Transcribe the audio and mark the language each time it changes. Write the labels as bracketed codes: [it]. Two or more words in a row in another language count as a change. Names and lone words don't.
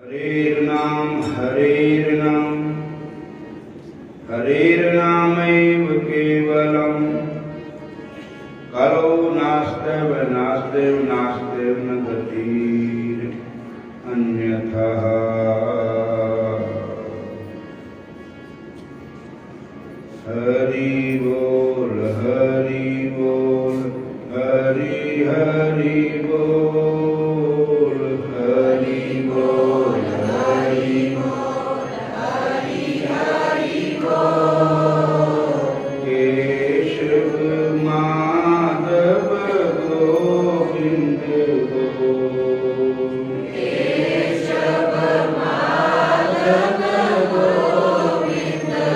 [sa] हरेर्नामैव केवलम् कलो नास्त्यव नास्त्यव नास्त्यव न गतिरन्यथः। [hi] हरि बोल हरि बोल हरि हरि बोल हरि बोल हरि बोल हरि हरि बोल। केशव माधव गोविंद बोल केशव माधव गोविंद